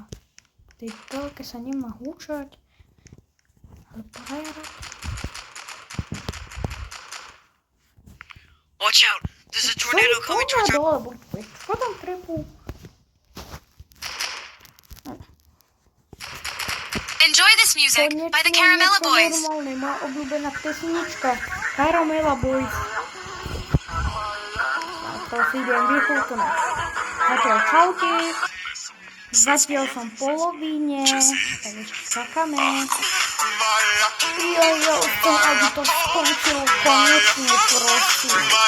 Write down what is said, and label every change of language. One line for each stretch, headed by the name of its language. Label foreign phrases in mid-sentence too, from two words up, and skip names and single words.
Slovak: V tej telke sa nemá húčať. Ale prajara.
English: Watch out! There's a tornado coming towards our...
Slovak: Čo tam trepu?
English: Enjoy this music by the Caramella Boys.
Slovak: Normálne, moja obľúbená pesnička. Caramella Boys. A to si idem vychutnať. Zatiaľ čaute. Zatiaľ som v polovine. Tak ešte čakáme. Ja už chcem, aby to skončilo konečne, prosím.